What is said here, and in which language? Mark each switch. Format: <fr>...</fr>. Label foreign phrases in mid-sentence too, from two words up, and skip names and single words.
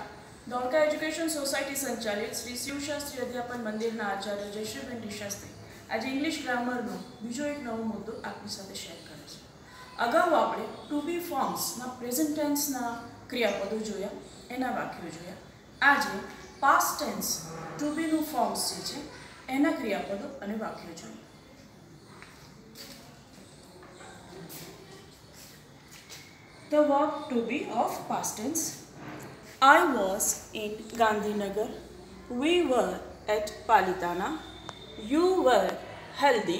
<gu>ધોળકા એજ્યુકેશન સોસાયટી સંચાલિત શ્રી શિવશાસ્ત્રી અધ્યાપન મંદિર આચાર્ય જયશ્રીબેન શાસ્ત્રી આજ</gu> <en>English grammar</en> <gu>બીજો એક નવો મુદ્દો આપની સાથે શેર કરે છે। અગાઉ આપણે</gu> <en>to be forms present tense</en> <gu>ક્રિયાપદો જોયા, એના વાક્યો જોયા। આજે</gu> <en>past tense to be</en> <gu>નું ફોર્મ્સ જે છે એના ક્રિયાપદો અને વાક્યો જોયા।</gu> <en>The verb to be of past tense. I was in Gandhinagar. We were at Palitana. You were healthy.</en>